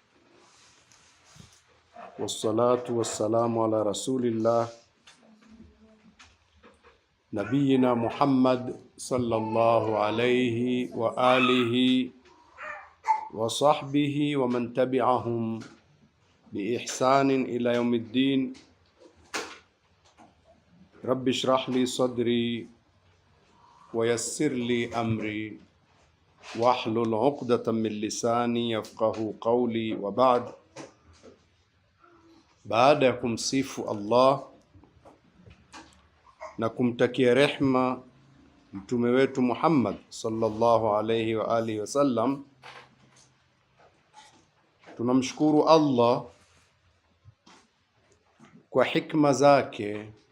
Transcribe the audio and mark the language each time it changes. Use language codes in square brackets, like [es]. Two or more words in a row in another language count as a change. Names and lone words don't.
[ar] والصلاة والسلام على رسول الله نبينا محمد صلى الله عليه وآله وصحبه ومن تبعهم بإحسان إلى يوم الدين. رب اشرح لي صدري ويسر لي أمري واحلل عقدة من لساني يفقهوا قولي وبعد. [sw] Baada ya kumsifu Allah na kumtakia rehma mtume wetu Muhammad [ar] صلى الله عليه وآله وسلم, [sw] tunamshukuru Allah kwa hikma zake.